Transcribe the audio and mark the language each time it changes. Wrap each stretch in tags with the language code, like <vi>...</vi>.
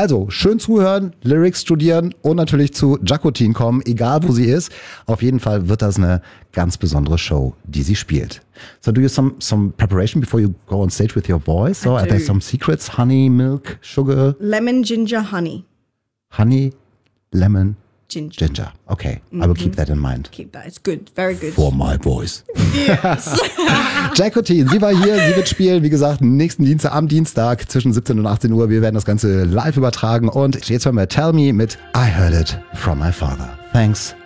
<de>Also schön zuhören, Lyrics studieren und natürlich zu Jacotin kommen, egal wo sie ist. Auf jeden Fall wird das eine ganz besondere Show, die sie spielt.</de> <en>So do you some preparation before you go on stage with your voice? I do. Are there some secrets? Honey, milk, sugar? Lemon, ginger, honey. Honey, lemon, ginger. Ginger. Okay, mm-hmm. I will keep that in mind. Keep that. It's good. Very good. For my voice. Yes.</en> <de>Jacotin, sie war hier. Sie wird spielen, wie gesagt, nächsten Dienstag, am Dienstag zwischen 17 und 18 Uhr. Wir werden das Ganze live übertragen. Und jetzt hören wir Tell Me mit I Heard It From My Father. Thanks.</de>